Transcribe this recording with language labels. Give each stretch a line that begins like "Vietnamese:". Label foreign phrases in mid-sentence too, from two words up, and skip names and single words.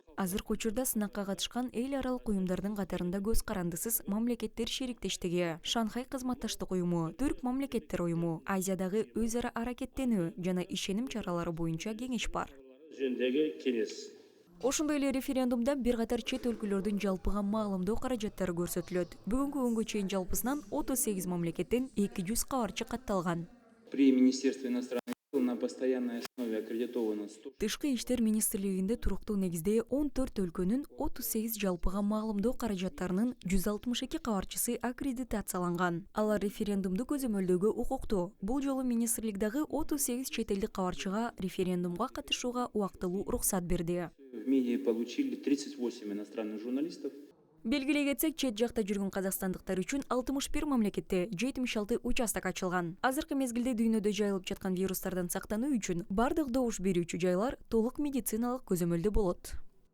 Kyrgyz: Азыркы учурда сынакка катышкан эл аралык уюмдардын катарында көз карандысыз мамлекеттер шериктештиги, Шанхай кызматташтык уюму, Түрк мамлекеттер уюму, Азиядагы өз ара аракеттенүү жана ишеним чаралары боюнча кеңеш бар. Жөнүндөгү кеңес. Ошондой эле референдумда бир катар чет өлкөлөрдүн жалпыга маалымдоо каражаттары көрсөтүлөт. Бүгүнкү күнгө чейин жалпысынан 38 мамлекеттен 200 кабарчы катталган.
Russian: При Министерстве иностранных дел на постоянной основе аккредитовано 100.
Kyrgyz: Тышкы иштер министрлигинде туруктуу негизде 14 өлкөнүн 38 жалпыга маалымдоо каражаттарынын 162 кабарчысы аккредитацияланган. Алар референдумду көзөмөлдөөгө укуктуу. Бул жолу министрлик дагы 38 чет элдик кабарчыга референдумга катышууга убактылуу уруксат берди.
Russian: В МИДе получили 38 иностранных журналистов.
Kyrgyz: Белгилей кетсек, чет жакта жүргөн казакстандыктар үчүн 61 мамлекетте 76 участок ачылган. Азыркы мезгилде дүйнөдө жайылып жаткан вирустардан сактануу үчүн бардык добуш берүүчү жайлар толук медициналык көзөмөлдө болот.